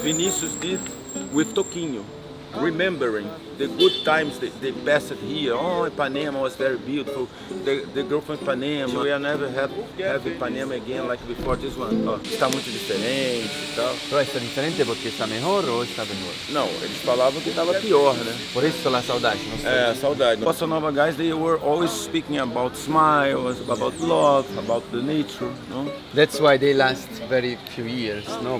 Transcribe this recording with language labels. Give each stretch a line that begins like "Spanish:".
English: Vinícius did with Toquinho, remembering the good times they passed here. Oh, Ipanema was very beautiful. The girl from Ipanema. We never have Ipanema again like before this one.
Portuguese: Oh, está muito diferente e tal.
Spanish: Pero
Portuguese: está diferente porque está
Spanish: mejor
Portuguese: ou está pior? Não, eles falavam que estava pior, né? Por isso a saudade. Saudade.
English: Bossa Nova guys, they were always speaking about smiles, about love, about the nature, no? That's why they last very few years, no?